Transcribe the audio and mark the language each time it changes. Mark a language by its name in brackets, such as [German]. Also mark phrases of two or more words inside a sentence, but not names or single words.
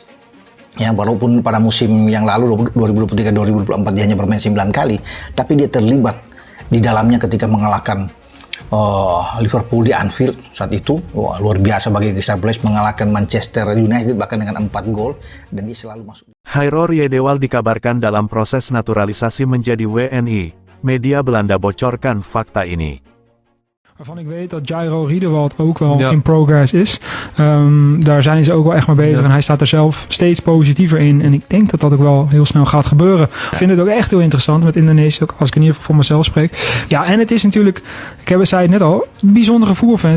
[Indonesian] Ya, walaupun pada musim yang lalu, 2023-2024, dia hanya bermain 9 kali, tapi dia terlibat di dalamnya ketika mengalahkan Liverpool di Anfield saat itu. Luar biasa bagi Crystal Palace mengalahkan Manchester United bahkan dengan 4 gol, dan dia selalu masuk. Hairor Riedewald dikabarkan dalam proses naturalisasi menjadi WNI. Media Belanda bocorkan fakta ini. [Dutch] Waarvan ik weet dat Jairo Riedewald ook wel [English] in progress [Dutch] is. Daar zijn ze ook wel echt mee bezig. En hij staat er zelf steeds positiever in. En ik denk dat dat ook wel heel snel gaat gebeuren. Ik vind het ook echt heel interessant met Indonesië. Ook als ik in ieder geval voor mezelf spreek. Ja, en het is natuurlijk, zei het net al, bijzondere voetbalfans.